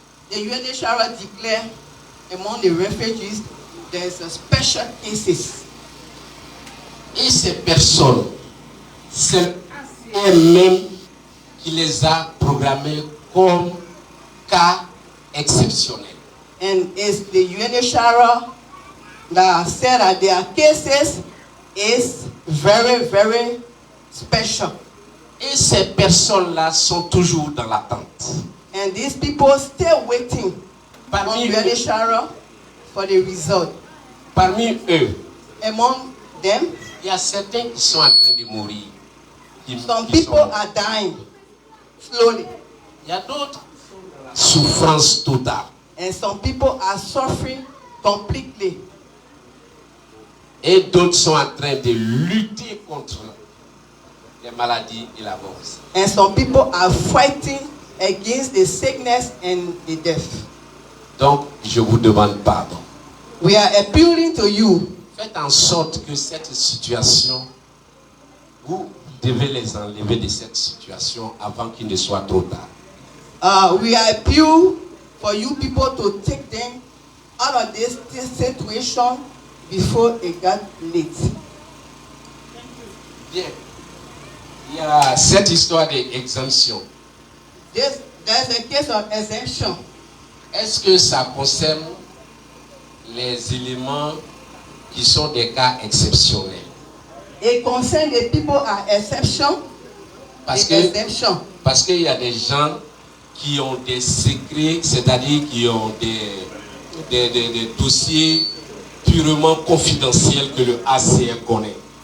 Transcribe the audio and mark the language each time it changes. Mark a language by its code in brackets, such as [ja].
[en] The UNHCR declared among the refugees there's a special cases. [fr] Et ces personnes, c'est elle-même qui les a programmés comme cas exceptionnels. [en] And it's the UNHCR that said that their cases is very, very special. [fr] Et ces personnes-là sont toujours dans l'attente. [en] And these people still waiting on UNHCR for the result. [fr] Parmi eux, [en] among them, [fr] il y a certains qui sont en train de mourir. [en] Some people are dying slowly. [fr] Il y a d'autres souffrance totale. [en] And some people are suffering completely. [fr] Et d'autres sont en train de lutter contre les maladies et la mort. [en] And some people are fighting against the sickness and the death. [fr] Donc, je vous demande pardon. [en] We are appealing to you. [fr] Faites en sorte que cette situation, vous devez les enlever de cette situation avant qu'il ne soit trop tard. [en] We are appeal for you people to take them out of this situation before it got late. [fr] Bien. Il y a cette histoire d'exemption. [en] There's a case of exemption. [fr] Est-ce que ça concerne les éléments qui sont des cas exceptionnels? [en] It concerns the people are exception. [fr] Parce qu'il y a des gens qui ont des secrets, c'est-à-dire qui ont des dossiers purement confidentiels que le HCR connaît.